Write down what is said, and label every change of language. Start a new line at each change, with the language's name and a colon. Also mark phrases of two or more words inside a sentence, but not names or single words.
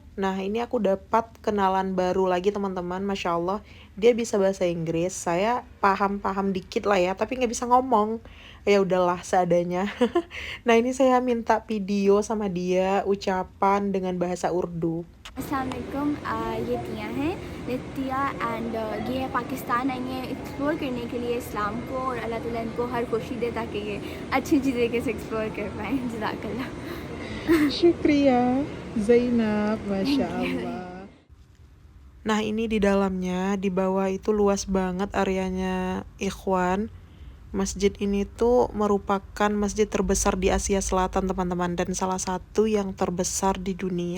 Indonesian: Nah ini aku dapat kenalan baru lagi teman-teman.
Arabic: Masya Allah
Indonesian: dia bisa bahasa Inggris, saya paham-paham dikit lah ya, tapi nggak bisa ngomong. Ya udahlah seadanya. Nah ini saya minta video sama dia ucapan dengan bahasa Urdu.
Urdu: السلام علیکم، یہ تیا ہیں نتیا اینڈ یہ ہے پاکستان آئی ہیں ایکسپلور کرنے کے لیے اسلام کو، اور اللہ تعالیٰ انکو ہر خوشی دے تاکہ یہ اچھی طریقے سے ایکسپلور کر پائیں. जज़ाकल्लाह।
Indonesian: Syukriya Zainab,
Arabic: Masya Allah.
Indonesian: Nah ini di dalamnya, di bawah itu luas banget areanya Ikhwan. Masjid ini tuh merupakan masjid terbesar di Asia Selatan teman-teman, dan salah satu yang terbesar di dunia.